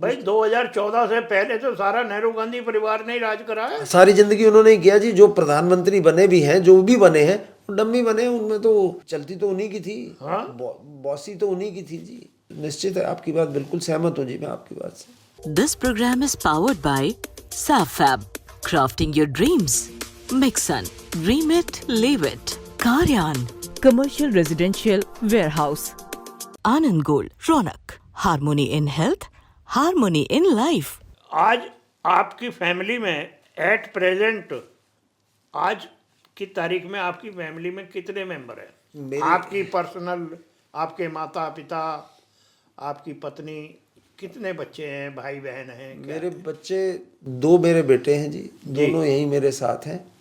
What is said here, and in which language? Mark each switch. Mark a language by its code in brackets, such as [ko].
[hi] भाई 2014 से पहले तो सारा नेहरू गांधी परिवार ने ही राज करा है। सारी जिंदगी उन्होंने ही किया जी। जो प्रधानमंत्री बने भी हैं, जो भी बने हैं, वो डम्मी बने हैं, उनमें तो चलती तो उन्हीं की थी, बॉसी तो उन्हीं की थी जी। निश्चित है, आपकी बात बिल्कुल सहमत हूँ जी मैं आपकी बात से। [en] This program is powered by SafFab, crafting your dreams. Mixon, dream it, live it. Karyan, commercial residential warehouse. Anand Gold, Ronak, harmony in health, harmony in life. [hi] आज आपकी फैमिली में एट प्रेजेंट, आज की तारीख में आपकी फैमिली में कितने मेंबर हैं? आपकी पर्सनल, आपके माता पिता, आपकी पत्नी, कितने बच्चे हैं, भाई बहन हैं? मेरे बच्चे 2 मेरे बेटे हैं जी, दोनों यहीं मेरे साथ हैं।